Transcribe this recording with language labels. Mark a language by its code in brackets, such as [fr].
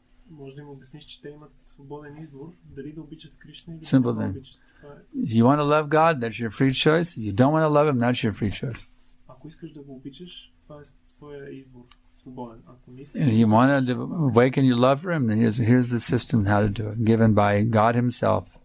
[bg] Може да им обясниш, че те имат свободен избор, дали да обичат Кришна или да не обичат. [en] If you want to love God, that's your free choice. If you don't want to love Him, that's your free choice. [bg] Ако искаш да го обичаш, това е твоя избор. [en] And if you want to awaken your love for Him, then here's the system how to do it, given by God Himself.